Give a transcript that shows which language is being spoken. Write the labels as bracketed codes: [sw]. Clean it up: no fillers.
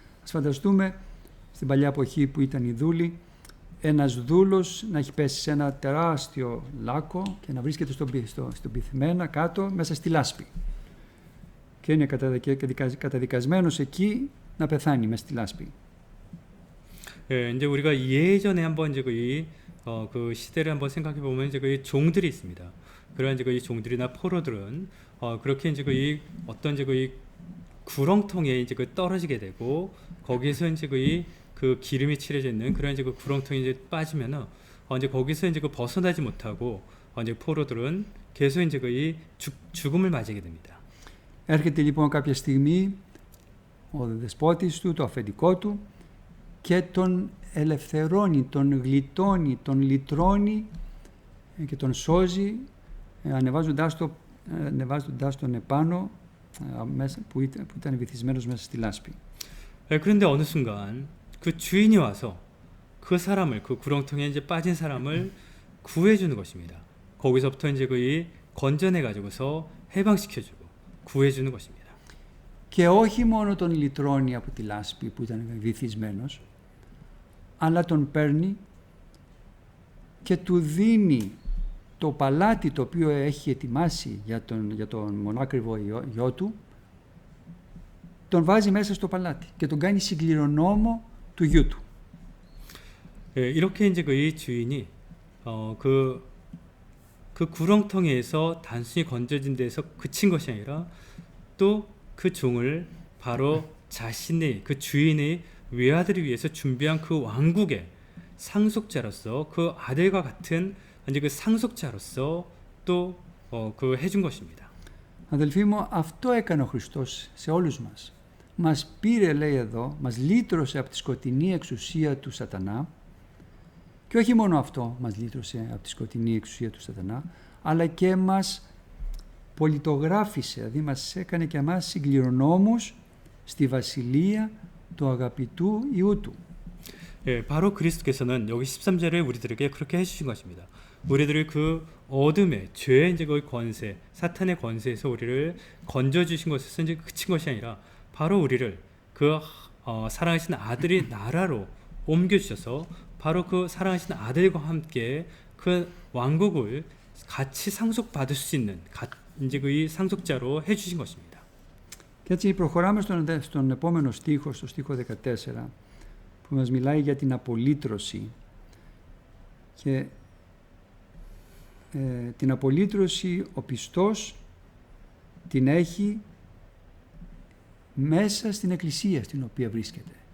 [el] Ας φανταστούμε στην παλιά εποχή που ήταν οι δούλοι, ένας δούλος να έχει πέσει σε ένα τεράστιο λάκκο και να βρίσκεται στον πυθμένα κάτω μέσα στη λάσπη. Και είναι καταδικασμένος εκεί να πεθάνει μέσα στη λάσπη. [ko] 예, 이제 우리가 예전에 한번 이제 그 시대를 한번 생각해 보면 이제 그 종들이 있습니다. 그러한 이제 이 종들이나 포로들은 그렇게 이제 이 어떤 이제 이 구렁텅이에 이제 떨어지게 되고 거기에서 이제 그 기름이 칠해져 있는 그런 이제 그 구렁텅이 이제 빠지면은 이제 거기서 이제 벗어나지 못하고 이제 포로들은 계속 이제 죽음을 맞이하게 됩니다. [el] Έρχεται λοιπόν κάποια στιγμή ο δεσπότης του, το αφεντικό του, και τον ελευθερώνει, τον γλιτώνει, τον λυτρώνει και τον σώζει, ανεβάζοντάς τον επάνω που ήταν βυθισμένος μέσα στη λάσπη. [ko] 그런데 어느 순간 그 주인이 와서 그 사람을, 그 구렁텅이에 이제 빠진 사람을 구해주는 것입니다. 거기서부터 이제 건져내 가지고서 해방시켜주고 구해주는 것입니다. [el] Και όχι μόνο τον λυτρώνει από τη λάσπη που ήταν βυθισμένος, αλλά τον παίρνει και του δίνει το παλάτι το οποίο έχει ετοιμάσει για τον μονάκριβο γιο του, τον βάζει μέσα στο παλάτι και τον κάνει συγκληρονόμο του γιου του. [ko] 이렇게 이제 이 주인이 그 구렁텅이에서 단순히 건져진 데서 그친 것이 아니라 또 그 종을 바로 자신의 그 주인의 외아들을 위해서 준비한 그 왕국의 상속자로서 그 아들과 같은 이제 그 상속자로서 또 해준 것입니다. [el] Αδελφοί μου, αυτό έκανε ο Χριστός σε όλους μας. Μας πήρε, λέει εδώ, μας λύτρωσε από τη σκοτεινή εξουσία του σατανά, και όχι μόνο αυτό μας λύτρωσε από τη σκοτεινή εξουσία του σατανά, αλλά και μας πολιτογράφησε, δηλαδή μας έκανε και εμάς συγκληρονόμους στη βασιλεία του αγαπητού Υιού του. [ko] 예, 바로 그리스도께서는 여기 13절에 우리들에게 그렇게 해주신 것입니다. 우리들을 그 어둠의 죄의 이제 그 권세, 사탄의 권세에서 우리를 건져 주신 것에서 이제 그친 것이 아니라 바로 우리를 그 사랑하신 아들의 나라로 옮겨 주셔서 바로 그 사랑하신 아들과 함께 그 왕국을 같이 상속받을 수 있는 이제 그 상속자로 해주신 것입니다. [el] Και έτσι προχωράμε στον επόμενο στίχο, στο στίχο 14, που μας μιλάει για την απολύτρωση. Και την απολύτρωση ο πιστός την έχει μέσα στην εκκλησία στην οποία βρίσκεται.